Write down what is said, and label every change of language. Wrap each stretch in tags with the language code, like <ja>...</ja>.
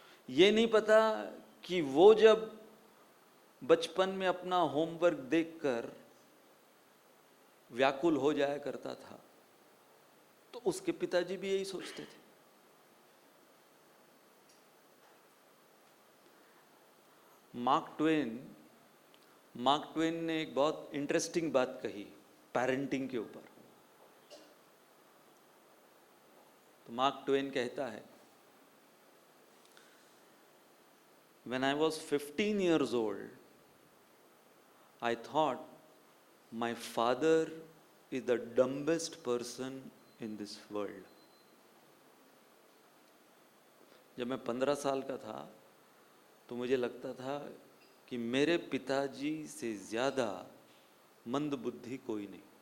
<hi>ये नहीं पता कि वो जब बचपन में अपना होमवर्क देखकर व्याकुल हो जाया करता था, तो तो उसके पिताजी भी यही सोचते थे। मार्क ट्वेन ने एक बहुत इंटरेस्टिंग बात कही पेरेंटिंग के ऊपर। तो मार्क ट्वेन कहता है,</hi> <en>When I was 15 years old, I thought my father is the dumbest person in this world.</en> <hi>जब मैं 15 साल का था तो मुझे लगता था कि मेरे पिताजी से ज़्यादा मंदबुद्धि कोई नहीं।</hi>